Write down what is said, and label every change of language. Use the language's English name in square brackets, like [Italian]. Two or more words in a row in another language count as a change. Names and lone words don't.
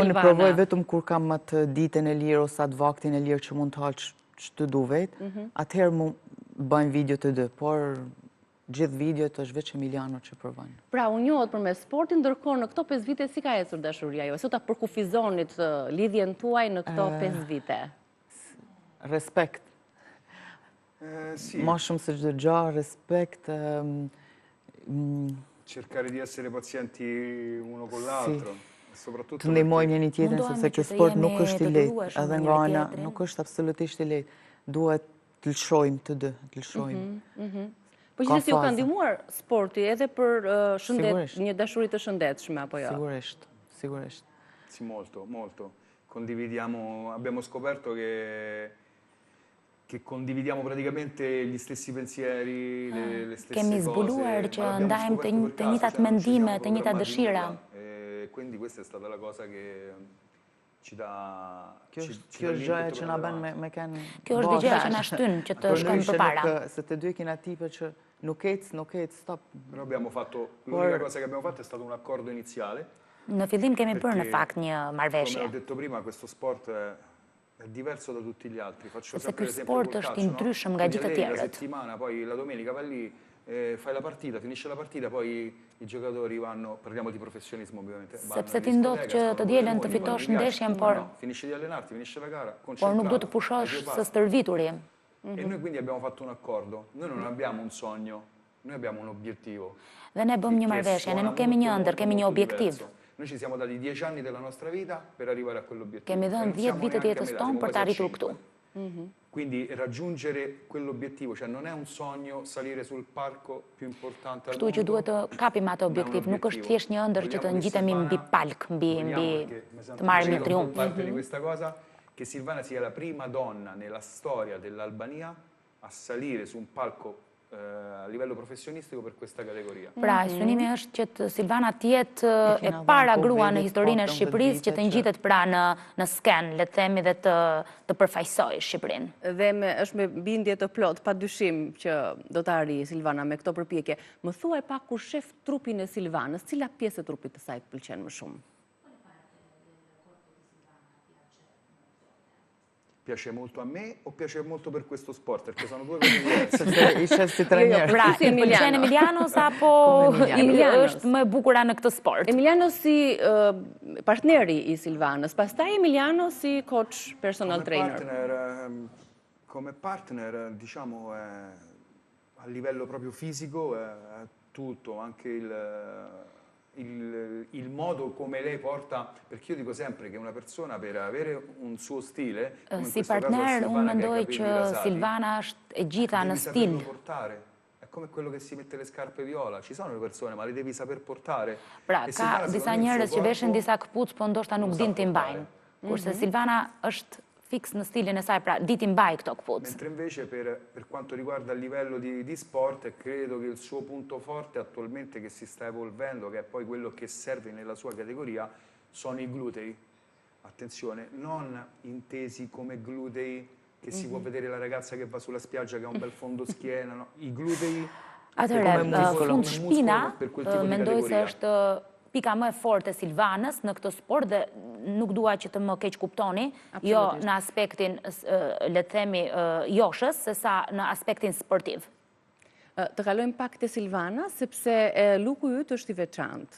[Albanian] Unë provoj vetëm kur kam atë ditën e lirë ose atë vaktin e lirë që mund të hal ç'të du vetë, atëherë mu bëjmë video të dy, por gjithë videot është veç Emiliano që provon. Pra, unë njohet për me sportin, ndërkohë në këto 5 vite si ka ecur dashuria juaj? Si ta përkufizonit lidhjen tuaj në këto 5 vite? Respekt. Ma shumë se çdo gjë, respekt. [Italian] Cercare di essere pazienti uno con l'altro. [Albanian] Të ndihmojmë njëri tjetrin, sepse ky sport nuk është i lehtë, edhe nga ana nuk është absolutisht i lehtë. Duhet të lëshojmë të dy, të lëshojmë. Po gjithsesi ju ka ndihmuar sporti edhe për një dashuri të shëndetshme, apo jo? [Italian] Sicuramente. Sì, molto, molto. Condividiamo, abbiamo scoperto che condividiamo praticamente gli stessi pensieri, le stesse cose. [Albanian] Kemi zbuluar që ndajmë të njëjtat mendime, të njëjtat dëshira. [Italian] Quindi questa è stata la cosa che ci dà... [Albanian] Kjo është gjëja që na bën me kanë... Kjo është gjëja që na shtyn që të shkojmë përpara. Se të dy kena tipe që nuk ec, stop. [Italian] Però abbiamo fatto, l'unica cosa che abbiamo fatto è stato un accordo iniziale. [Albanian] Në fillim kemi bërë në fakt një marrëveshje. [Italian] Come ho detto prima, questo sport è diverso da tutti gli altri. Faccio sempre l'esempio col calcio, no? [Albanian] Ndryshëm nga gjithë të tjerët. [Italian] La settimana, poi la domenica vai lì, fai la partita, finisce la partita, poi i giocatori vanno, parliamo di professionismo ovviamente. [Albanian] Sepse ti ndodh që të dielën të fitosh ndeshjen, por [Italian] finisci di allenarti, finisce la gara, [Albanian] por nuk do të pushosh së stërvituri. [Italian] E noi quindi abbiamo fatto un accordo. Noi non abbiamo un sogno, noi abbiamo un obiettivo. [Albanian] Dhe ne bëm një marrëveshje, ne nuk kemi një ëndër, kemi një objektiv. [Italian] Noi ci siamo dati 10 anni della nostra vita per arrivare a quell'obiettivo. [Albanian] Kemi dhënë 10 vite të jetës tonë për të arritur këtu. [Italian] Quindi raggiungere quell'obiettivo, cioè non è un sogno salire sul palco più importante al mondo. [Albanian] Kështu që duhet të kapim atë objektiv, nuk është thjesht një ëndër që të ngjitemi mbi palk, mbi të marrim një triumf. [Italian] Parte di questa cosa che Silvana sia la prima donna nella storia dell'Albania a salire su un palco a livello professionistico per questa categoria. [Albanian] Pra, synimi është që Silvana të jetë e para grua në historinë e Shqipërisë që të ngjitet pra në sken, le të themi, dhe të përfaqësojë Shqipërinë. Dhe është me bindje të plot, padyshim që do të arrijë Silvana me këto përpjekje. Më thuaj pak, kur shef trupin e Silvanës, cila pjesë e trupit të saj të pëlqen më shumë? [Italian] Piace molto a me o piace molto per questo sport? Perché sono due cose diverse. [Albanian] I shef si trajner. Pra, i pëlqen Emilianos apo është më e bukura në këtë sport? Emiliano si partneri i Silvanës, pastaj Emiliano si [English] coach personal trainer. [Italian] Come partner, diciamo, a livello proprio fisico è tutto, anche il modo come lei porta, perché io dico sempre che una persona per avere un suo stile, come in questo caso a Silvana che ha i capelli rasati, devi saperlo portare. È come quello che si mette le scarpe viola, ci sono le persone, ma le devi saper portare. [Albanian] Pra, ka disa njerëz që veshin disa këpucë, po ndoshta nuk din t'i mbajnë. Kurse Silvana është fix në stilin e saj, pra di t'i mbaj këto këpucë. [Italian] Mentre invece per quanto riguarda il livello di sport, credo che il suo punto forte attualmente che si sta evolvendo, che è poi quello che serve nella sua categoria, sono i glutei. Attenzione, non intesi come glutei che si può vedere la ragazza che va sulla spiaggia che ha un bel fondo schiena, no? I glutei [Albanian] fund shpina, mendoj se është pika më e fortë e Silvanës në këtë sport dhe nuk dua që të më keq kuptoni, jo në aspektin, le të themi, joshës, sesa në aspektin sportiv. Të kalojmë pak te Silvana, sepse luku yt është i veçantë.